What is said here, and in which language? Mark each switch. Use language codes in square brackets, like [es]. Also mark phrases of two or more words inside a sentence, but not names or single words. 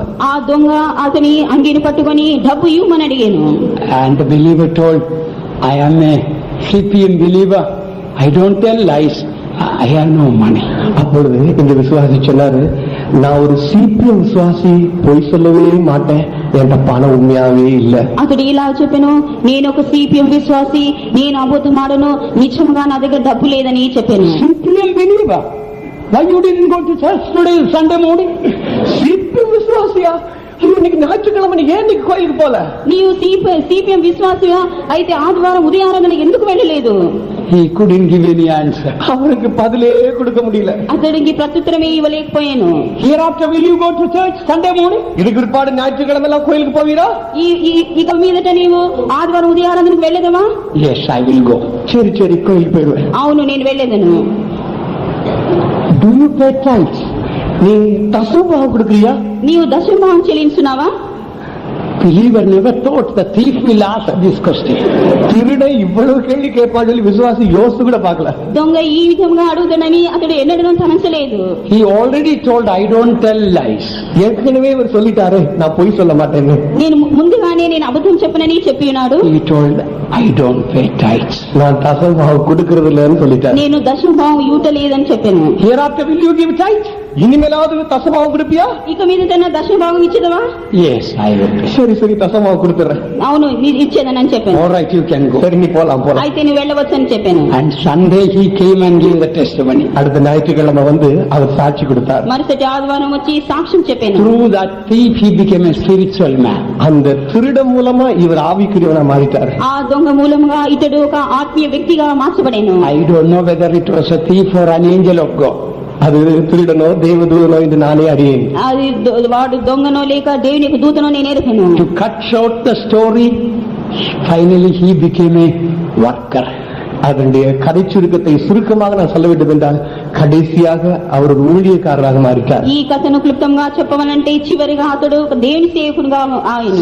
[te] ఆ దొంగ అతని అంగిని పట్టుకొని డబ్బు ఇవ్వమని అడిగాను. [en] And the believer told, I am a CPM believer, I don't tell lies, I have no money. [ta] அப்பொழுது இந்த விசுவாசி சொன்னாரு, நான் ஒரு சிபிஎம் விசுவாசி, பொய் சொல்லவே மாட்டேன், என்கிட்ட பணம் உண்மையாவே இல்ல. [te] అతడు ఇలా చెప్పాను, నేను ఒక సిపిఎం విశ్వాసి, నేను అబద్ధం ఆడను, నిజంగా నా దగ్గర డబ్బు లేదని చెప్పాను. [en] CPM believer, why you didn't go to church today Sunday morning? [ta] சிபிஎம் விசுவாசியா? இன்னைக்கு ஞாயிற்றுக்கிழமை ஏன் இன்னைக்கு கோயிலுக்கு போல? [te] నీవు సిపిఎం విశ్వాసిగా అయితే ఆదివారం ఉదయారాధన ఎందుకు వెళ్ళలేదు? [en] He couldn't give any answer. [ta] அவருக்கு பதிலே கொடுக்க முடியல. [te] అతడికి ప్రత్యుత్తరమే ఇవ్వలేకపోయాను. [en] Hereafter will you go to church Sunday morning? [ta] இதுக்கு பிற்பாடு ஞாயிற்றுக்கிழமை எல்லாம் கோயிலுக்கு போவீரா? [te] ఇక మీదట నీవు ఆదివారం ఉదయారాధనకు వెళ్ళేదవా? [en] Yes, I will go. [ta] சரி கோயிலுக்கு போயிடுவேன். [te] అవును, నేను వెళ్ళేదను. [en] Do you pay tithes? [ta] நீ தசமபாகம் கொடுக்கறியா? [te] నీవు దశమభాగం చెల్లించున్నావా? [en] Believer never thought the thief will ask this question. [ta] திருடன் இவ்வளவு கேள்வி கேட்பான்னு சொல்லி விசுவாசி யோசித்து கூட பார்க்கல. [te] దొంగ ఈ విధంగా అడుగుతానని అతడు ఎన్నడూ తలంచలేదు. [en] He already told, I don't tell lies. [ta] ஏற்கனவே இவர் சொல்லிட்டாரு, நான் பொய் சொல்ல மாட்டேன்னு. [te] నేను ముందుగానే నేను అబద్ధం చెప్పనని చెప్పి ఉన్నాడు. [en] He told, I don't pay tithes. [ta] நான் தசமபாகம் கொடுக்கறது இல்லைன்னு சொல்லிட்டாரு. [te] నేను దశమభాగం ఇవ్వటలేదని చెప్పాను. [en] Hereafter will you give tithes? [ta] இனிமேலாவது தசமாவும் கொடுப்பியா? [te] ఇక మీద దశమ భాగం ఇచ్చేదవా? [en] Yes, I will pay. [ta] சரி சரி தசமாவும் கொடுத்துறேன். [te] అవును ఇచ్చేదని చెప్పాను. [en] All right, you can go. [ta] சரி நீ போலாம் போலாம். [te] అయితే నువ్వు వెళ్ళవచ్చు అని చెప్పాను. [en] And Sunday he came and gave the testimony. [ta] அடுத்த ஞாயிற்றுக்கிழமை வந்து அவர் சாட்சி கொடுத்தார். [te] మరుసటి ఆదివారం వచ్చి సాక్ష్యం చెప్పాను. [en] Through that thief he became a spiritual man. [ta] அந்த திருடம் மூலமா இவர் ஆவிக்குரியவனா மாறிட்டார். [te] ఆ దొంగ మూలముగా ఇతడు ఒక ఆత్మీయ వ్యక్తిగా మార్చబడేను. [en] I don't know whether it was a thief or an angel of God. [ta] அது திருடனோ தேவதூதனோ என்று நானே அறியேன். [te] అది వాడు దొంగనో లేక దేవుని యొక్క దూతనో నేను ఎరుగను. [en] To cut short the story, finally he became a worker. [ta] அதனுடைய கதை சுருக்கத்தை சுருக்கமாக நான் சொல்ல வேண்டும் என்றால் கடைசியாக அவர் ஒரு ஊழியக்காரராக மாறிட்டார். [te] ఈ కథను క్లుప్తంగా చెప్పవనంటే చివరిగా అతడు ఒక దేవుని సేవకునిగా ఆయన.